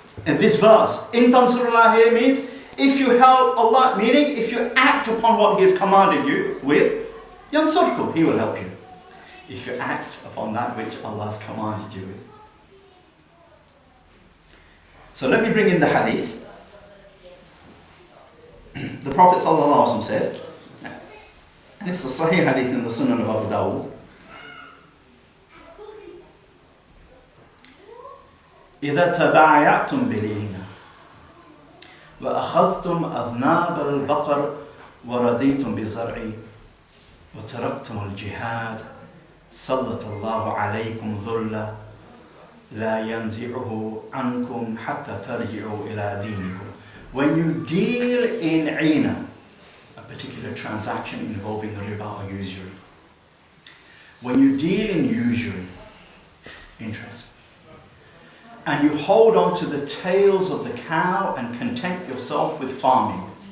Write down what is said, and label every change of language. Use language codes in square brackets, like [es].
[en] In this verse, in tansurullah here means if you help Allah, meaning if you act upon what He has commanded you with, yansurkum, He will help you. If you act upon that which Allah has commanded you with. So let me bring in the hadith. The Prophet ﷺ said, and it's a Sahih hadith in the Sunan of Abu Dawud, [ar] إذا تبايعتم بالعينة وأخذتم أذناب البقر ورضيتم بالزرع وتركتم الجهاد سلط الله عليكم ذلا لا ينزعه عنكم حتى ترجعوا إلى دينكم. [en] When you deal in عينة, a particular transaction involving riba or usury, when you deal in usury, interest, and you hold on to the tails of the cow and content yourself with farming.